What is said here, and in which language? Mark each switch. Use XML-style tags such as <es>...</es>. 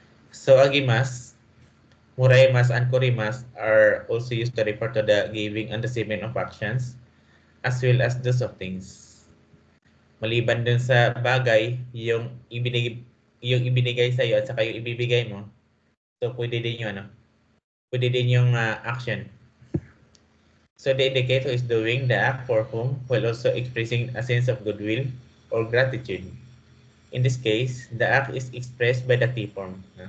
<en>So agimas, muraimas, and korimas are also used to refer to the giving and receiving of actions as well as those of things.</en> <tl>Maliban dun sa bagay, yung ibinigay sa iyo at saka yung ibibigay mo. So pwede din yung pwede din yung action.</tl> <en>So the indicator is doing the act for whom while also expressing a sense of goodwill or gratitude. In this case, the act is expressed by the T form.</en>